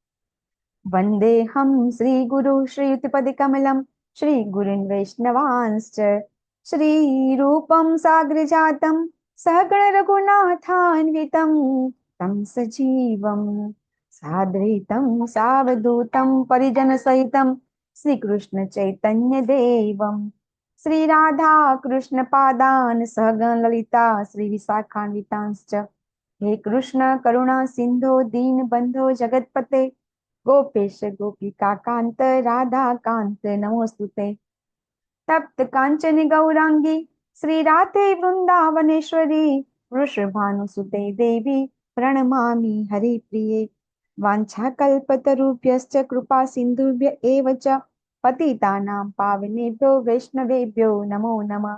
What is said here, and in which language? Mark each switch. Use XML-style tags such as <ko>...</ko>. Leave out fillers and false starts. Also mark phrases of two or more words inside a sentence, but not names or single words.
<sa>वंदेहम श्री गुरु श्रीयुतपदकमलम श्री गुरुन वैष्णवांश्च श्री रूपम साग्र जातम सहगण रघुनाथान्वितम तम सजीवम साद्वैतम सावधूतम परिजन सहितम श्री कृष्ण चैतन्य देवम श्री राधा कृष्ण पादान सहगण ललिता श्री विशाखान्वितांश्च. हे कृष्ण करुणा सिंधो दीन बंधो जगतपते गोपेश गोपिका कांत राधा कांत नमोस्तुते. तप्त कांचन गौरांगी श्री राधे वृंदावनेश्वरी वृषभानुसुते देवी प्रणमामि हरिप्रिये. वाञ्छाकल्पतरुभ्यश्च कृपा सिन्धुभ्य एव च पतितानां पावनेभ्यो वैष्णवेभ्यो नमो नमः.</sa>